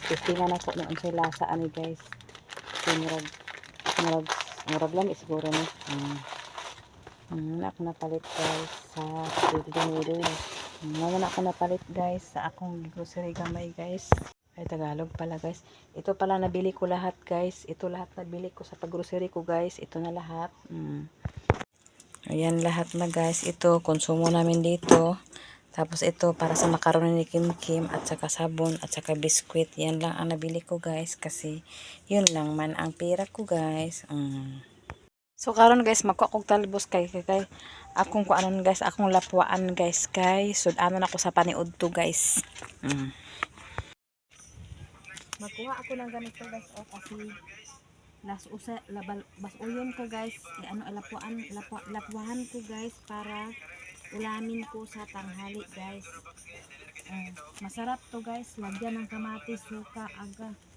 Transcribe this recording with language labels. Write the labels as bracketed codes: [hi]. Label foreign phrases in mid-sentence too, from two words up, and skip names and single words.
[ceb] Testingan ako na unsay lasa ani guys. Murag lang siguro ni. Ako napalit guys sa Doy. Ako napalit guys sa akong grocery gamay guys. [tl] Ay Tagalog pala guys. Ito pala nabili ko lahat guys. Ito lahat nabili ko sa pag-grocery ko guys. Ito na lahat. Ayan lahat na guys. Ito konsumo namin dito. Tapos ito para sa macaroni ni Kim at saka sabon at saka biskwit. Yan lang ang nabili ko guys kasi yun lang man ang pera ko guys. [ceb] So karon guys magkuha kog talbos kay akong kuanon guys, akong lapwaan guys kay sudanon ako sa paniud to guys. [tl] Magkuha ako ng ganito guys kasi basuyon ko guys, lapwahan ko guys para ulamin ko sa tanghali guys. Masarap to guys, lagyan ng kamatis, suka, aga.